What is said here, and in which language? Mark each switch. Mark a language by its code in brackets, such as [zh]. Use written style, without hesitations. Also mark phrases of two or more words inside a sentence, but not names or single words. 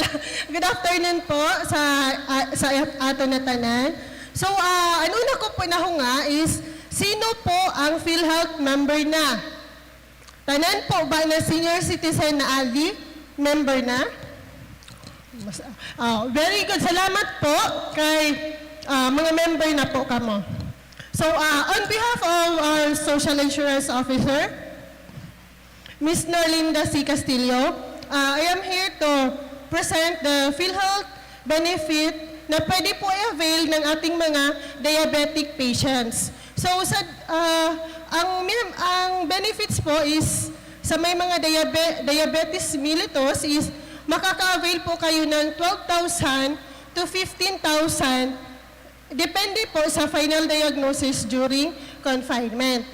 [en] Good afternoon [ceb] po sa ato na tanan. So, ang una ko po nahunga is, sino po ang PhilHealth member na? Tanan po ba na senior citizen na Ali? Member na? [en] Very good. [ceb] Salamat po kay mga member na po kamo. [en] So, on behalf of our Social Insurance Officer, Ms. Norlinda C. Castillo, I am here to present the PhilHealth benefit [tl] na pwede po i-avail ng ating mga diabetic patients. So, ang benefits po is, sa may mga [en] diabetes mellitus [tl] is, makaka-avail po kayo ng 12,000 to 15,000, depende po sa [en] final diagnosis during confinement.